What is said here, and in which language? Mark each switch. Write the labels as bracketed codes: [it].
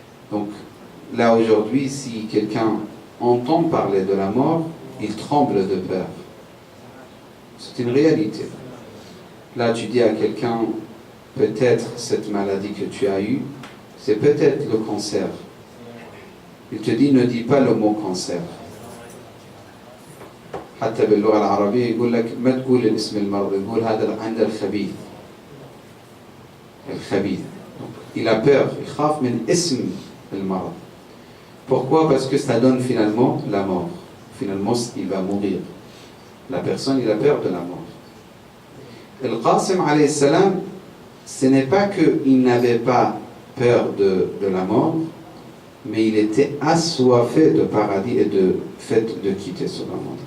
[fr] Donc là aujourd'hui, si quelqu'un entend parler de la mort, il tremble de peur. C'est une réalité. Là, tu dis à quelqu'un, peut-être cette maladie que tu as eue, c'est peut-être le cancer. Il te dit, ne dis pas le mot cancer. [ar] حتى باللغة العربية يقول لك ما تقول الاسم المرض، يقول هذا عند الخبيث. الخبيث. [fr] Il a peur, il [ar] خاف من اسم المرض. [fr] Pourquoi? Parce que ça donne finalement la mort. Finalement, il va mourir. La personne, il a peur de la mort. Al-Qasim alayhi salam, ce n'est pas qu'il n'avait pas peur de la mort, mais il était assoiffé de paradis et de fait de quitter ce monde.